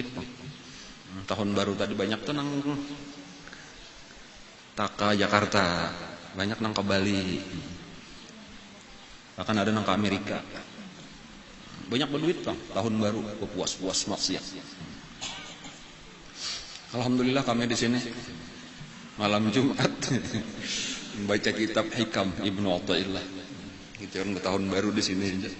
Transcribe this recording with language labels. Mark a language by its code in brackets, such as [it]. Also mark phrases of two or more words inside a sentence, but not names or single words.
[id] Tahun baru tadi banyak tuh nang Taka Jakarta, banyak nang ke Bali. Bahkan ada nang ke Amerika. Banyak berduit bang, tahun baru puas-puas maksiat. Alhamdulillah kami di sini malam Jumat membaca kitab Hikam Ibnu Athaillah. Itu orang tahun baru di sini.